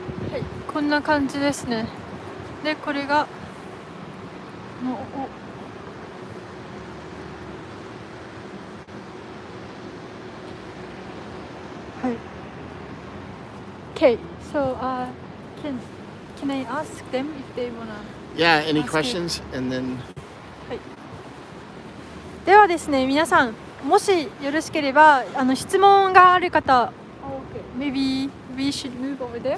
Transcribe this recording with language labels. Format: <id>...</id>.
<ja>はい、こんな感じですね。で、これが</ja> <en>Okay, so can I ask them if they wanna? Yeah. Any Ask questions? And then.</en> <ja>はい。ではですね、皆さんもしよろしければ質問がある方、</ja> <en>Okay, maybe we should move over there.</en>